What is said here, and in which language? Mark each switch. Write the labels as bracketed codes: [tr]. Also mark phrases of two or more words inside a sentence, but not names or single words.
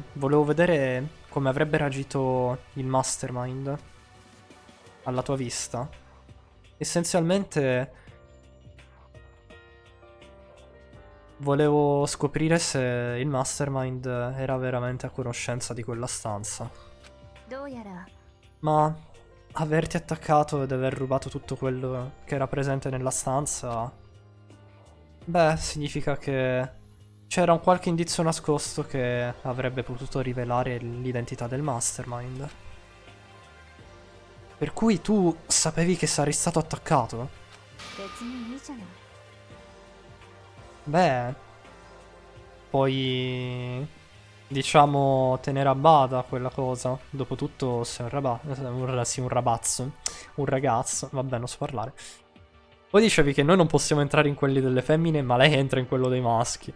[it] Volevo vedere come avrebbe reagito il mastermind alla tua vista. Essenzialmente volevo scoprire se il mastermind era veramente a conoscenza di quella stanza. [ja] どうやら [it] Ma averti attaccato ed aver rubato tutto quello che era presente nella stanza, beh, significa che c'era un qualche indizio nascosto che avrebbe potuto rivelare l'identità del mastermind. Per cui tu sapevi che sarei stato attaccato? [ja] 別にいいじゃない [it] Beh, puoi, diciamo, tenere a bada quella cosa. Dopotutto sei sì, un ragazzo. Un ragazzo, vabbè, non so parlare. Poi dicevi che noi non possiamo entrare in quelli delle femmine, ma lei entra in quello dei maschi.